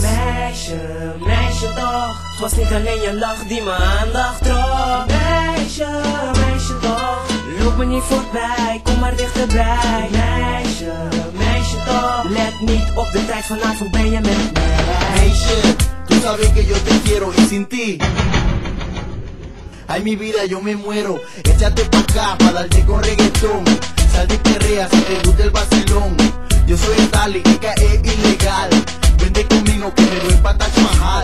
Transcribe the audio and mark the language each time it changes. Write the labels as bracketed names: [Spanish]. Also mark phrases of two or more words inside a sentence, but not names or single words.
[Dutch] Meisje, meisje toch. Het was niet alleen je lach die mijn aandacht trok. Meisje, meisje toch. Loop me niet voorbij, kom maar dichterbij. Meisje, meisje toch. Let niet op de tijd, vanavond ben je met mij. Meisje, [Spanish] tú sabes que yo te quiero y sin ti ay mi vida yo me muero. Échate pa' acá pa' darte con reggaetón. Sal de perrea si te gusta el vacilón. Yo soy el Dali, que cae ilegal. Vente conmigo que me voy pa' Taj Mahal.